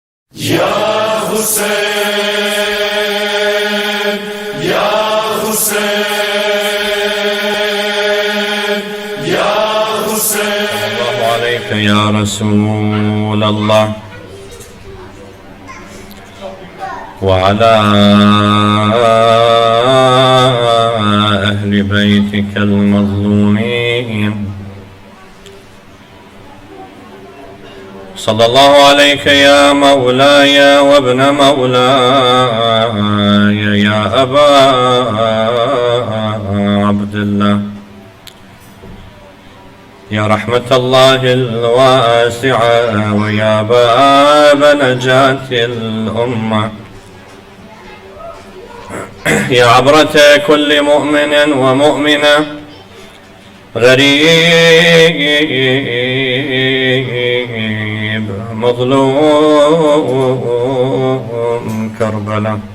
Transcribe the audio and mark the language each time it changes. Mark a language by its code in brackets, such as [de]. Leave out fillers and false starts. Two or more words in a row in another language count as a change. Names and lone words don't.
[ar] يا حسين، يا حسين، يا حسين. صلى الله عليك يا رسول الله وعلى أهل بيتك المظلومين. صلى الله عليك يا مولاي وابن مولاي يا أبا عبد الله يا رحمة الله الواسعة ويا باب نجاة الأمة يا عبرة كل مؤمن ومؤمنة غريب مظلوم كربلاء